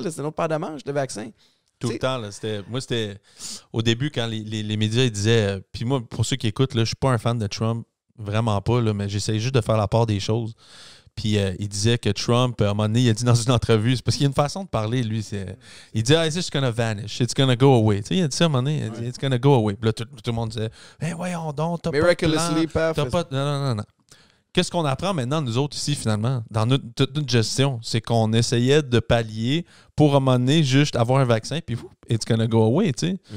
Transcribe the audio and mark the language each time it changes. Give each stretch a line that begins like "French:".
French: C'est une autre paire de manches, le vaccin. Tout le temps. Là, c'était au début, quand les médias ils disaient... Puis moi, pour ceux qui écoutent, je ne suis pas un fan de Trump, vraiment pas, là, mais j'essaie juste de faire la part des choses. Puis il disait que Trump, à un moment donné, il a dit dans une entrevue, c'est parce qu'il y a une façon de parler, lui. Il dit,
English: it's just gonna vanish, it's gonna go away.
French: Tu sais, il a dit ça à un moment donné,
English: it's gonna go away.
French: Puis là, tout le monde disait, voyons donc, t'as
English: Miraculously
French: pas de plan. Non. Qu'est-ce qu'on apprend maintenant, nous autres, ici, finalement, dans toute notre gestion? C'est qu'on essayait de pallier pour, à un moment donné, juste avoir un vaccin, puis
English: it's gonna go away,
French: tu sais.